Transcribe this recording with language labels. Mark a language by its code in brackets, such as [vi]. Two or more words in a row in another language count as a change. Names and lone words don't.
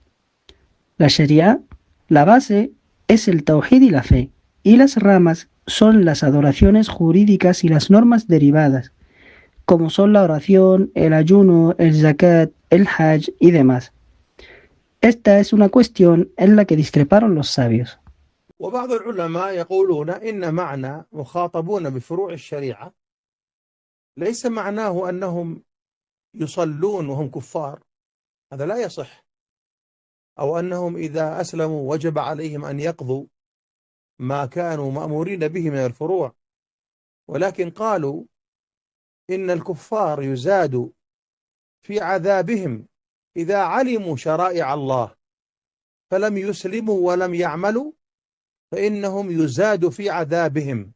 [es] La Sharia, la base, es el tawhid y la fe, y las ramas son las adoraciones jurídicas y las normas derivadas, como son la oración, el ayuno, el zakat, el hajj y demás. Esta es una cuestión en la que discreparon los sabios. [ar] وبعض العلماء يقولون إن معنى مخاطبون بفروع الشريعة ليس معناه أنهم يصلون وهم كفار، هذا لا يصح، أو أنهم إذا أسلموا وجب عليهم أن يقضوا ما كانوا مأمورين به من الفروع، ولكن قالوا إن الكفار يزاد في عذابهم إذا علموا شرائع الله فلم يسلموا ولم يعملوا، فإنهم يزاد في عذابهم.